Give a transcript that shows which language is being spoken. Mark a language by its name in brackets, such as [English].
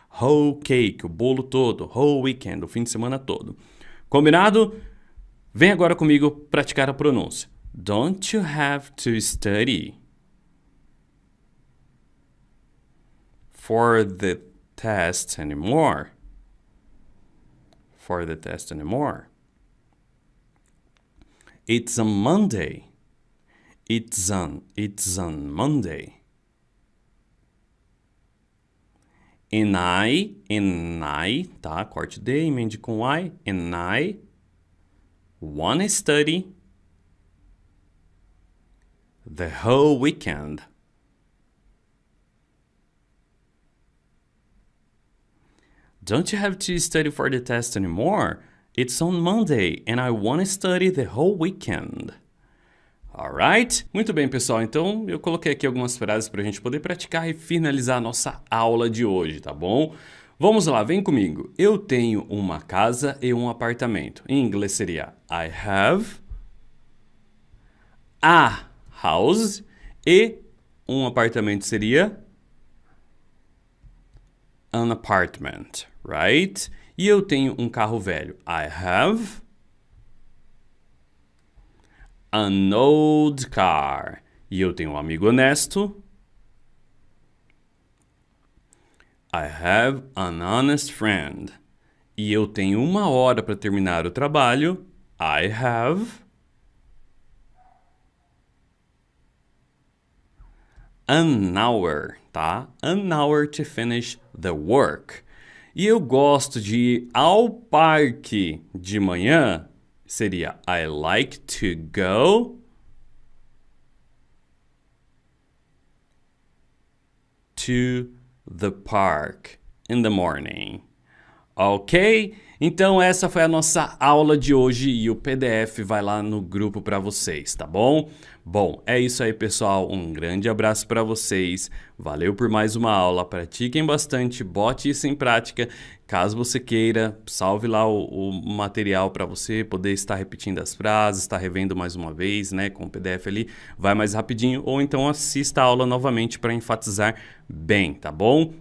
[English] Whole cake, [Portuguese] o bolo todo, [English] whole weekend, [Portuguese] o fim de semana todo. Combinado? Vem agora comigo praticar a pronúncia. [English] Don't you have to study for the test anymore? For the test anymore. It's on Monday. It's on Monday. And I, [Portuguese] tá? Corte D, emende com I. [English] And I wanna study the whole weekend. Don't you have to study for the test anymore? It's on Monday and I wanna study the whole weekend. Alright? [Portuguese] Muito bem, pessoal. Então, eu coloquei aqui algumas frases para a gente poder praticar e finalizar a nossa aula de hoje, tá bom? Vamos lá, vem comigo. Eu tenho uma casa e um apartamento. Em inglês seria [English] I have a house [Portuguese] e um apartamento seria [English] an apartment, right? [Portuguese] E eu tenho um carro velho. [English] I have an old car. [Portuguese] E eu tenho um amigo honesto. [English] I have an honest friend. [Portuguese] E eu tenho 1 hora para terminar o trabalho. [English] I have an hour, [Portuguese] tá? [English] An hour to finish the work. [Portuguese] E eu gosto de ir ao parque de manhã. seria [English] I like to go to the park in the morning. Ok? [Portuguese] Então essa foi a nossa aula de hoje e o PDF vai lá no grupo para vocês, tá bom? Bom, é isso aí, pessoal. Um grande abraço para vocês. Valeu por mais uma aula. Pratiquem bastante, bote isso em prática. Caso você queira, salve lá o material para você poder estar repetindo as frases, estar revendo mais uma vez, né, com o PDF ali, vai mais rapidinho, ou então assista a aula novamente para enfatizar bem, tá bom?